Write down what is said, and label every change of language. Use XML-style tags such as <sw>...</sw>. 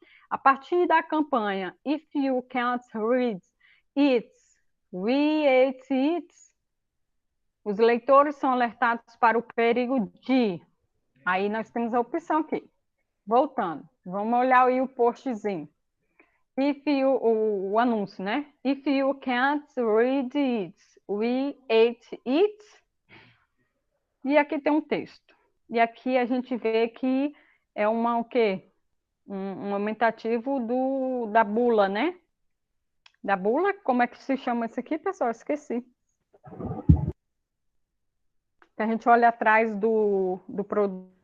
<pt>A partir da campanha</pt> <en>If You Can't Read It, We Ate It,</en> <pt>os leitores são alertados para o perigo de... Aí nós temos a opção aqui. Voltando, vamos olhar aí o postzinho. O anúncio, né?</pt> <en>If you can't read it, we ate it.</en> <pt>E aqui tem um texto. E aqui a gente vê que é o quê? Um aumentativo da bula, né? Da bula, como é que se chama isso aqui, pessoal? Esqueci. A gente olha atrás do produto.</pt>